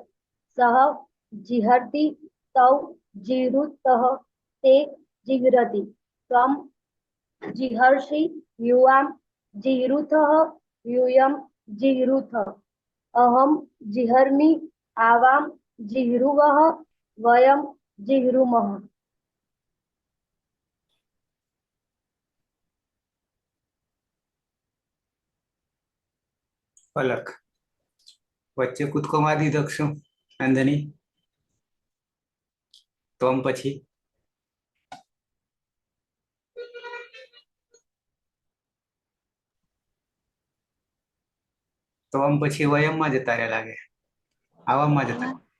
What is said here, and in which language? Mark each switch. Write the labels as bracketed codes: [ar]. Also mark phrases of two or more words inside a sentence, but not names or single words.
[sa] सः जिहर्ति तौ जिह्रुतः ते जिह्रति त्वं जिहर्षि युवां जिह्रुथः यूयं जिह्रुथ अहं जिहर्मि आवां जिह्रुवः वयं जिह्रुमः। [gu] પલક વચ્ચે કૂદકો મારી દીધો શું નંદની? તોમ પછી વયમમાં જતા રહ્યા લાગે, આવામાં જતા.